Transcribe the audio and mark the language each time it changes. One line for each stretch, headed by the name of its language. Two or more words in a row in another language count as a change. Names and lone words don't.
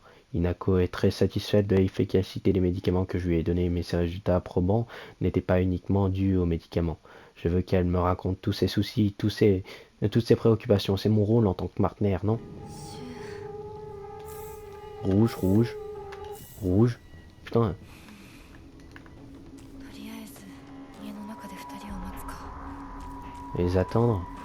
French: Inako est très satisfaite de l'efficacité des médicaments que je lui ai donnés, mais ces résultats probants n'étaient pas uniquement dus aux médicaments. Je veux qu'elle me raconte tous ses soucis, toutes ses préoccupations. C'est mon rôle en tant que partenaire, non? Rouge, rouge, rouge. Putain,
Japanese: とりあえず家の中で2人を待つか。
French: les attendre.